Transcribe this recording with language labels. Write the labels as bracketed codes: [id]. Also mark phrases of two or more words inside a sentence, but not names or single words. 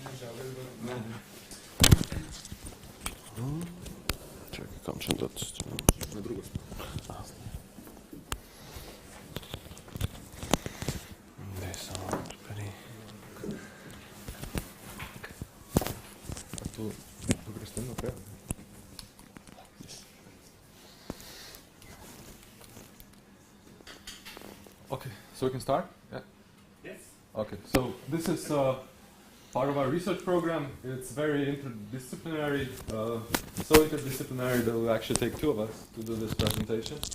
[hr] Čekaj, kam ćem dati? Na drugu stranu. Ne, samo prvi. [sl] A tu greš tem naprej? [en] Okay, so we can start? Yeah? Yes. Okay, so this is part of our research program. It's very interdisciplinary, so interdisciplinary that will actually take two of us to do this presentation.